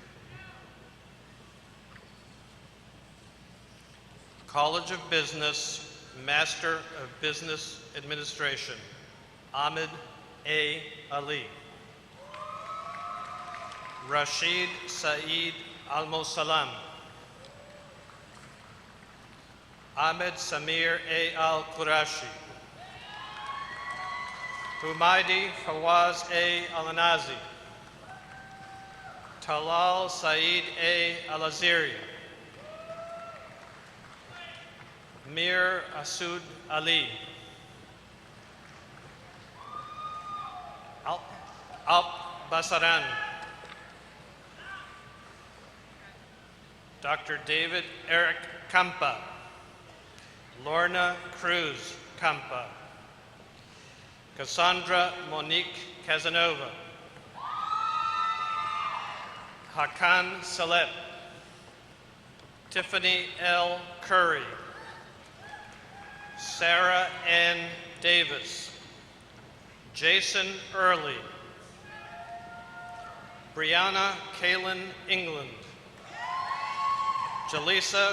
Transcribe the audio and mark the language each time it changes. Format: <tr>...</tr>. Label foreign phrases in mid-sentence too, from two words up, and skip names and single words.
<en>College of Business, Master of Business Administration, Ahmed A. Ali. Rashid Saeed Al-Mosalam. Ahmed Samir A. Al-Qurashi. Humaydi Fawaz A. Al-Anazi. Talal Saeed A. Al-Aziri. Mir Asud Ali. Alp Basaran. Dr. David Eric Kampa. Lorna Cruz Campa, Cassandra Monique Casanova, Hakan Salep, Tiffany L. Curry, Sarah N. Davis, Jason Early, Brianna Kaylin England, Jaleesa</en>